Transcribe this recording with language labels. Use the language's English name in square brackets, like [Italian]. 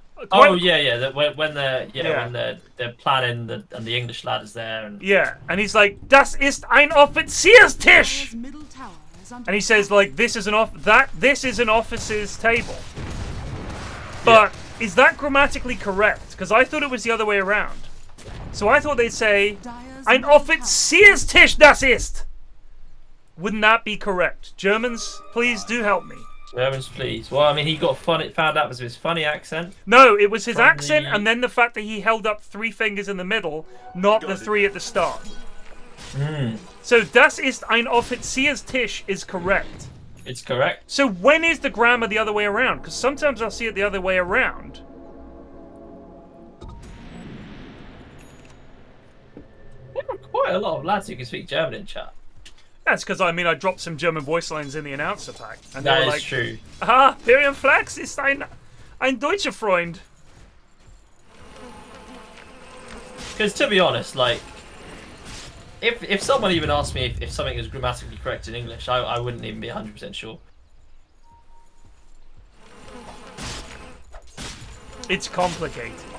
[English] When they're planning and the English lad is there and and he's like, [German] "Das ist ein Offizierstisch," [English] and he says like, "This is an officer's table." But is that grammatically correct? Because I thought it was the other way around. So I thought they'd say, [German] ein Offizierstisch das ist. [English] Wouldn't that be correct? Germans, please do help me. Germans, please. Well, I mean, he got found out because of his funny accent. No, it was his accent and then the fact that he held up 3 fingers in the middle, not the 3 at the start. So, [German] das ist ein Offizierstisch [English] is correct. It's correct. So when is the grammar the other way around? Because sometimes I'll see it the other way around. There are quite a lot of lads who can speak German in chat. That's because, I mean, I dropped some German voice lines in the announcer pack. And they That were is like, true. [German] Ah, PFlax ist ein deutscher Freund. [English] Because to be honest, like, if someone even asked me if something is grammatically correct in English, I wouldn't even be 100% sure. It's complicated.